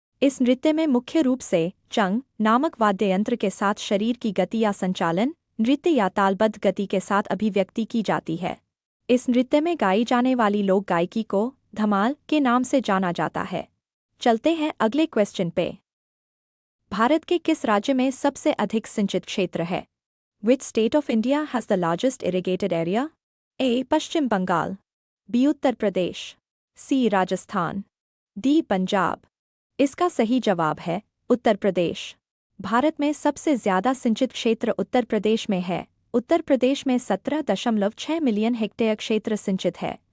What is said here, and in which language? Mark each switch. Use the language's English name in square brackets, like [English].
[Hindi] इस नृत्य में मुख्य रूप से चंग नामक वाद्ययंत्र के साथ शरीर की गति या संचालन, नृत्य या तालबद्ध गति के साथ अभिव्यक्ति की जाती है। इस नृत्य में गाई जाने वाली लोक गायकी को धमाल के नाम से जाना जाता है। चलते हैं अगले क्वेश्चन पे। भारत के किस राज्य में सबसे अधिक सिंचित क्षेत्र है? [English] Which state of India has the largest irrigated area? A. [Hindi] Paschim Bengal, B Uttar Pradesh, C Rajasthan, D Punjab. इसका सही जवाब है उत्तर प्रदेश। भारत में सबसे ज्यादा सिंचित क्षेत्र उत्तर प्रदेश में है। उत्तर प्रदेश में 17.6 मिलियन हेक्टेयर क्षेत्र सिंचित है।